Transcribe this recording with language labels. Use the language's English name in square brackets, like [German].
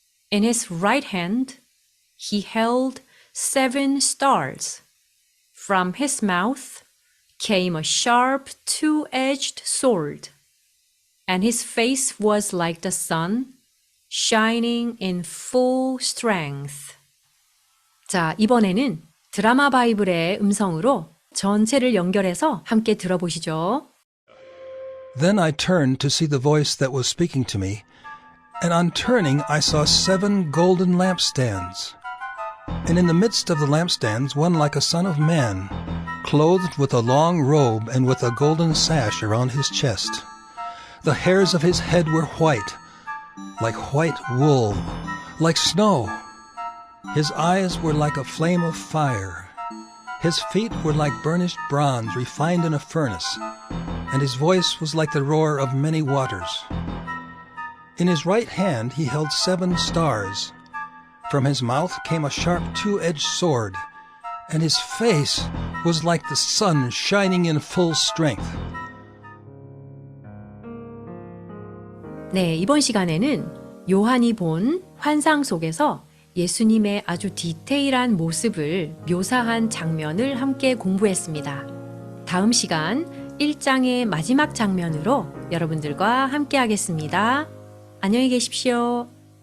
[English] In his right hand he held 7 stars. From his mouth came a sharp two-edged sword, and his face was like the sun, shining in full strength. [Korean] 자, 이번에는 드라마 바이블의 음성으로 전체를 연결해서 함께 들어보시죠. [English] Then I turned to see the voice that was speaking to me, and on turning I saw 7 golden lampstands. And in the midst of the lampstands one like a son of man, clothed with a long robe and with a golden sash around his chest. The hairs of his head were white, like white wool, like snow. His eyes were like a flame of fire. His feet were like burnished bronze refined in a furnace, and his voice was like the roar of many waters. In his right hand he held 7 stars. From his mouth came a sharp two-edged sword, and his face was like the sun shining in full strength. [Korean] 네, 이번 시간에는 요한이 본 환상 속에서 예수님의 아주 디테일한 모습을 묘사한 장면을 함께 공부했습니다. 다음 시간 1장의 마지막 장면으로 여러분들과 함께 하겠습니다. 안녕히 계십시오.